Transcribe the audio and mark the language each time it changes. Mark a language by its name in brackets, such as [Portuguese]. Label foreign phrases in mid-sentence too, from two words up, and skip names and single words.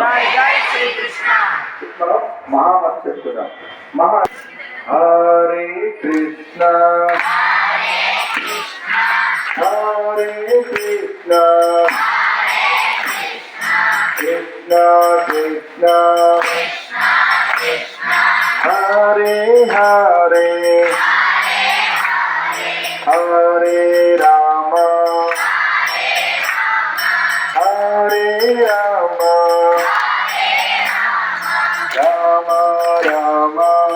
[Telugu] మనం మహామంత్రం చెప్తున్నాం. [Sanskrit] హరే కృష్ణ హరే కృష్ణ కృష్ణ కృష్ణ హరే हरे हरे राम हरे राम राम राम